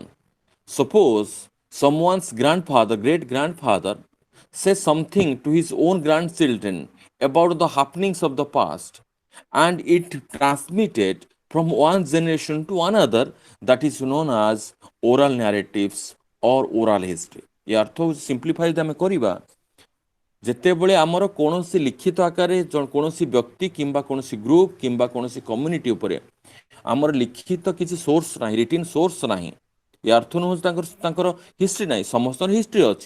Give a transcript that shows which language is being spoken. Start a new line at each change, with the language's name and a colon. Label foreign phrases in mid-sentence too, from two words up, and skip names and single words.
English: Suppose someone's grandfather, great grandfather, says something to his own grandchildren about the happenings of the past, and it transmitted from one generation to another, that is known as oral narratives or oral history.
Odia: ଏ ଅର୍ଥ ସିମ୍ପ୍ଲିଫାଇଡ୍ ଆମେ କରିବା ଯେତେବେଳେ ଆମର କୌଣସି ଲିଖିତ ଆକାରରେ କୌଣସି ବ୍ୟକ୍ତି କିମ୍ବା କୌଣସି ଗ୍ରୁପ କିମ୍ବା କୌଣସି କମ୍ୟୁନିଟି ଉପରେ ଆମର ଲିଖିତ କିଛି ସୋର୍ସ ନାହିଁ,
English: written source
Odia: ନାହିଁ, ଏ ଅର୍ଥ ନୁହେଁ ତାଙ୍କର ହିଷ୍ଟ୍ରି ନାହିଁ, ସମସ୍ତଙ୍କର ହିଷ୍ଟ୍ରି ଅଛି।